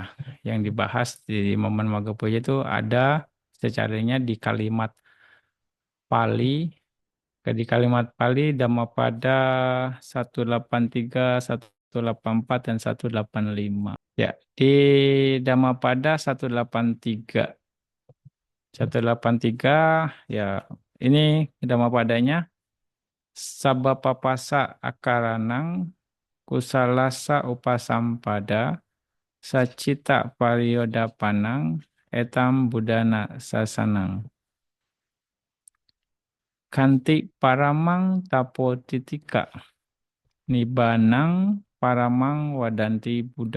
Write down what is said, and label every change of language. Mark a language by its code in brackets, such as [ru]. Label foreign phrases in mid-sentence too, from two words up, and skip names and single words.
[id] Yang dibahas di momen Magga Puja itu ada secaranya di kalimat Pali, di kalimat Pali Dhammapada 183, 184 dan 185. Ya, di Dhammapada 183. 183 ya, ini Dhammapadanya [pi] Sabapapasa akaranang kusalasa upasampada sacita pariyodapanang etam budana sasanang. Kanti paramang tapotitika nibanang paramang wadanti Buddha.